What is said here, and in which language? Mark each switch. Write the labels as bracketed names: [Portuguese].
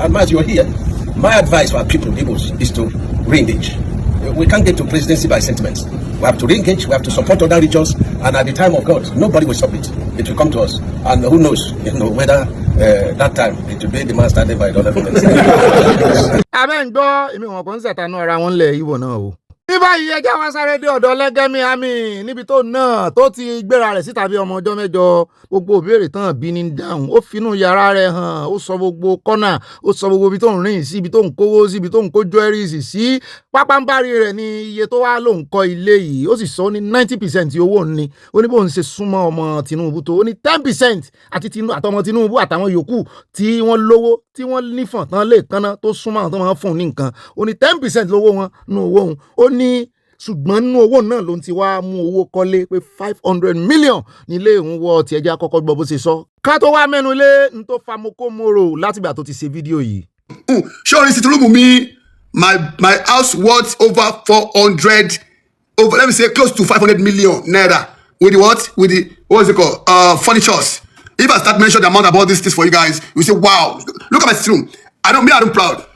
[English] And as you are here, my advice for our people, Igbos, is to re-engage. We can't get to presidency by sentiments. We have to re-engage, we have to support other regions, and at the time of God, nobody will stop it. It will come to us. And who knows, whether that time it will be the man standing by the other people. [Yoruba] Amen, gbọ́ èmi wọn kàn ń ṣàtànú ara wọn lẹ̀ Ìgbò náà o. Ní báyìí ẹjẹ́ wá sáré dé ọ̀dọ̀ Lẹ́gẹ́mí àmì níbi tó náà tó ti gbéra rẹ̀ síta bí ọmọ ọjọ́ mẹ́jọ gbogbo ìbéèrè tán bí ní dáhùn ó finú yàrá rẹ̀ hàn ó sọ gbogbo kọ́nà ó sọ gbogbo ibi tó ń rìn sí ibi tó ń kówó sí ibi tó ń kó jewelries sí pápánbárì rẹ̀ ní iye tó wá ló ń kọ́ ilé yìí ó sì sọ ní 90% owó ní ó ní bóun ṣe súnmọ́ ọmọ Tinubu tó ó ní 10% àtọmọ Tinubu àtàwọn yòókù tí wọ́n lówó tí wọ́n nífọ̀n tán lè kánná tó súnmọ́ àwọn tó máa ń fún ní nǹkan ó ní 10% lówó wọn nínú owó òun ó ní ṣùgbọ́n nínú owó náà ló ń ti wá mú owó kọ́lé pé 500 million nílé òun wọ ti ẹjẹ́ àkọ́kọ́ gbọ́ bó ṣe sọ. ká tó wá mẹ́nu lé n tó fa mokomoro látìgbà tó ti ṣe fídíò yìí. [English] Surely Tinubu me my house worth over 400 over, let me say close to 500 million naira with the what is it called, furnitures. If I start mentioning the amount about this for you guys, you say wow, look at my room. I don't proud.